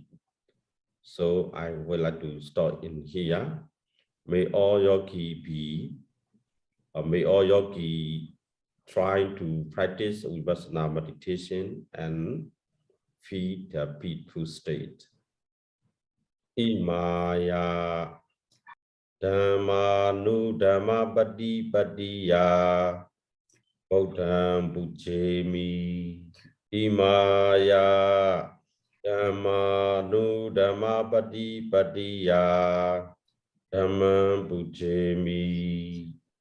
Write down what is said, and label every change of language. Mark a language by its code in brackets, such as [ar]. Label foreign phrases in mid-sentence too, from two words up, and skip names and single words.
[en] So I would like to start in here. May all yogi be, may all yogi trying to practice vipassana meditation and feel the peaceful state. [pi] Imaya Dhammanu Dhamma Padi Padiya Buddham Pujemi. Imaya Dhammanu Dhamma Padi Padiya Dhammam Pujemi.